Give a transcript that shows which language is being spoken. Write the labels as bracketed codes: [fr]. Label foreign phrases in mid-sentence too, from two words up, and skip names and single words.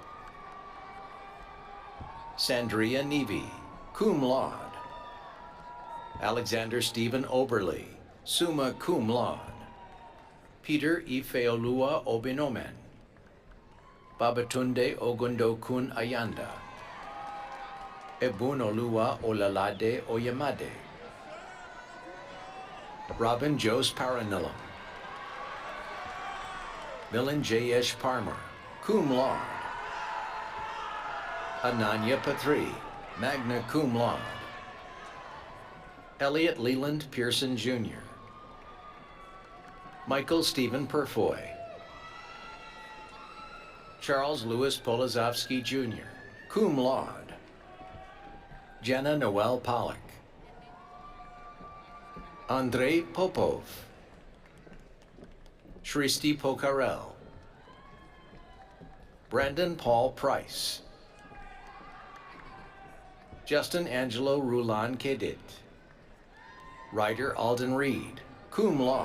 [en] Sandria Nevi, [la] cum laude, [en] Alexander Stephen Oberly, [la] summa cum laude, [en] Peter Ifeolua Obinomen, Babatunde Ogundokun Ayanda, Ebunoluwa Olalade Oyemade, Robin Jose Paranilam, Milan J.S. Parmer, [la] cum laude. [en] Ananya Patri, [la] magna cum laude. [en] Elliot Leland Pearson, Jr. Michael Stephen Purfoy, Charles Louis Polozovsky, Jr., [la] cum laude. [en] Jenna Noel Pollack, Andrei Popov, Shristi Pokarel, Brandon Paul Price, Justin Angelo Rulan Kedit, Ryder Alden Reed, [la] cum laude.